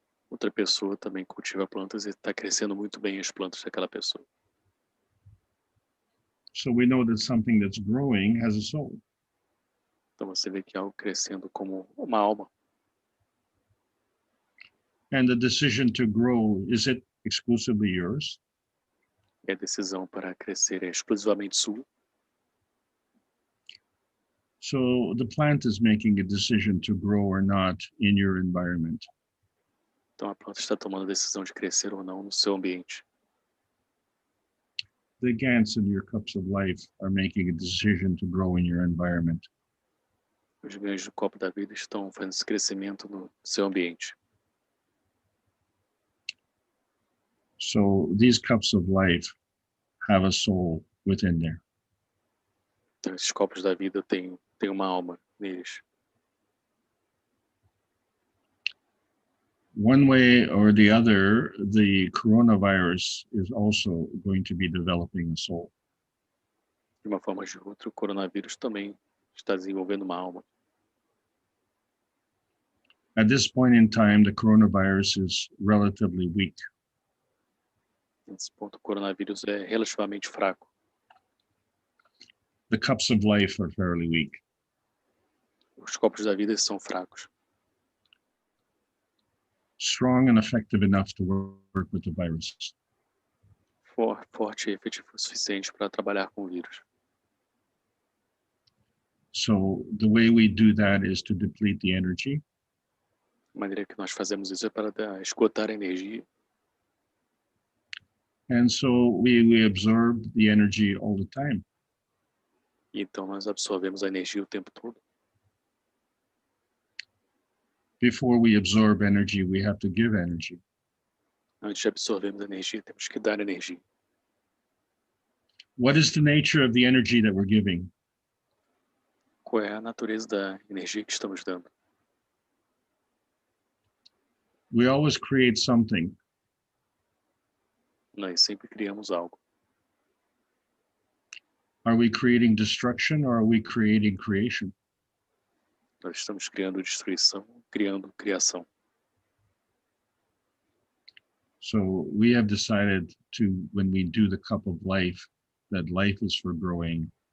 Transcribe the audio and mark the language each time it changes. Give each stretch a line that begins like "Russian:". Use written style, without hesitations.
Portuguese: Outra pessoa também cultiva plantas e está crescendo muito bem as plantas daquela pessoa.
English: So we know that something that's growing has a soul.
Portuguese: Então você vê que é algo crescendo como uma alma.
English: And the decision to grow, is it exclusively yours?
Portuguese: E a decisão para crescer é exclusivamente sua.
English: So the plant is making a decision to grow or not in your environment.
Portuguese: Então a planta está tomando a decisão de crescer ou não no seu ambiente.
English: The Gans in your cups of life are making a decision to grow in your environment.
Portuguese: Os ganhos do copo da vida estão fazendo esse crescimento no seu ambiente.
English: So these cups of life have a soul within there.
Portuguese: Então esses copos da vida têm uma alma neles.
English: One way or the other, the coronavirus is also going to be developing a soul.
Portuguese: De uma forma ou de outra, o coronavírus também está desenvolvendo uma alma.
English: At this point in time, the coronavirus is relatively weak.
Portuguese: Nesse ponto, o coronavírus é relativamente fraco.
English: The cups of life are fairly weak.
Portuguese: Os copos da vida são fracos.
English: Strong and effective enough to work with the virus.
Portuguese: Forte e efetivo o suficiente para trabalhar com o vírus.
English: So the way we do that is to deplete the energy.
Portuguese: A maneira que nós fazemos isso é para esgotar a energia.
English: And so we absorb the energy all the time.
Portuguese: E então nós absorvemos a energia o tempo todo.
English: Before we absorb energy, we have to give energy.
Portuguese: Antes de absorvermos a energia, temos que dar energia.
English: What is the nature of the energy that we're giving?
Portuguese: Qual é a natureza da energia que estamos dando?
English: We always create something.
Portuguese: Nós sempre criamos algo.
English: Are we creating destruction or are we creating creation?
Portuguese: Nós estamos criando destruição, criando criação.
English: So we have decided to, when we do the cup of life, that life is for growing.